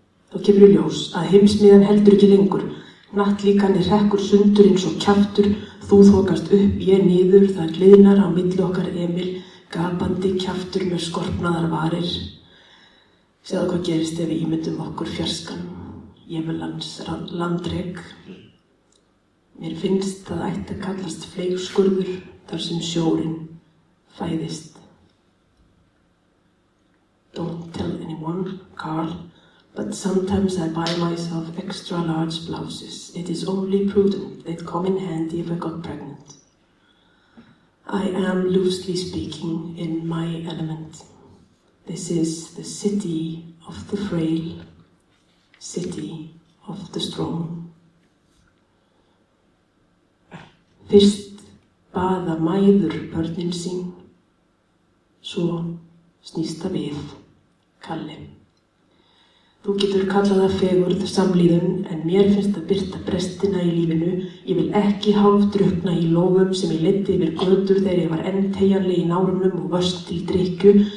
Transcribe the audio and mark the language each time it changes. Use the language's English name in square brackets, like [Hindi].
[Icelandic] Þá kemur í ljós að heimsmiðjan heldur ekki lengur. Nattlíkanir hrekkur sundur eins og kjaftur, þú þokast upp, ég niður, það gliðnar á milli okkar Emil, gapandi kjaftur með skorpnaðar varir. Sjáðu hvað gerist ef við ímyndum okkur fjarskan, Jemelans landrek. Mér finnst það ætti að kallast fleigskurður þar sem sjórinn fæðist. [English] Don't tell anyone, Carl. But sometimes I buy myself extra large blouses. It is only prudent. They'd come in handy if I got pregnant. I am, loosely speaking, in my element. This is the city of the frail, city of the strong. [Icelandic] Fyrst baða mæður börnin sín, svo snýst það við, Kalli. Þú getur kallað það fegurð, samlíðun, en mér finnst að birta brestina í lífinu. Ég vil ekki hálfdrukkna í lófum sem ég leiddi yfir götur þegar ég var enn teygjanleg í nárunum og vöst til drykkju.